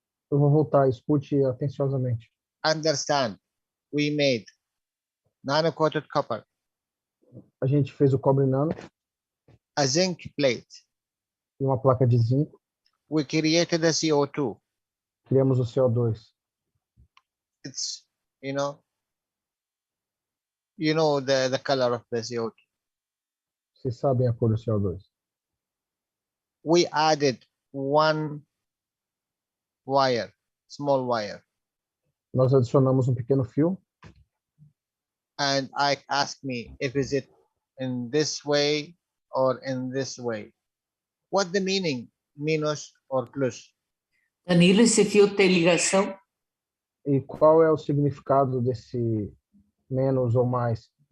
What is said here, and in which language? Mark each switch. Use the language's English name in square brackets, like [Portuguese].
[Portuguese] Eu vou voltar, escute atenciosamente. [English] Understand. We made nano-coated copper. [Portuguese] A gente fez o cobre nano. [English] A zinc plate. [Portuguese] E uma placa de zinco. [English] We created a CO2. [Portuguese] criamos o CO2. [English] It's, you know the color of the CO2. [Portuguese] Vocês sabem a cor do CO2. [English] We added one wire, small wire, [Portuguese] Nós adicionamos um pequeno fio [English] and I asked me if is it in this way or in this way. What the meaning, minus or plus? [Portuguese] Danilo, esse fio tem ligação? e qual é o significado desse menos ou mais?